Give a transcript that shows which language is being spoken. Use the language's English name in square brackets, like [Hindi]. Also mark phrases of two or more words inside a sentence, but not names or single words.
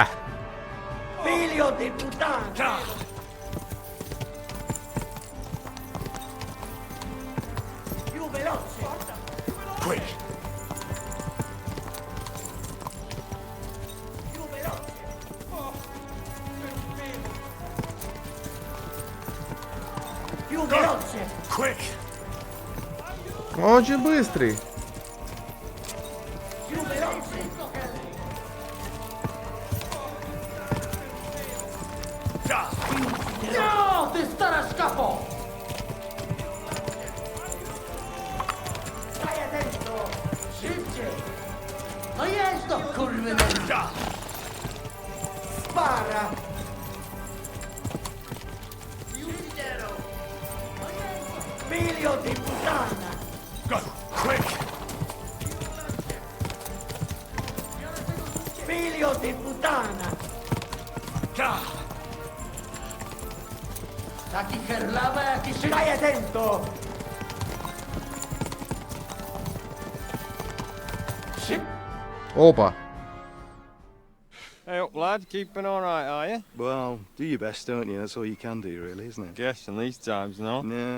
[Italian] Figlio di puttana! Più veloce! [English] Quick! [Italian] Più veloce! Più veloce! [English] Quick! [Russian] Он очень быстрый. [Italian] Più veloce! No! [Polish] Ty stara szkapo! [Italian] Stai attento! [Polish] Szybciej! No jedź do kurwy nędza! [Italian] Spara! Figlio di puttana! [English] Go! Quick! [Italian] Figlio di puttana! [Polish] Taki herlawa, jaki się... [Italian] Stai attento! [Russian] Опа. [English] Hey up, lad. Keeping all right, are you? Well, do your best, don't you? That's all you can do, really, isn't it? Guess in these times, no? Yeah.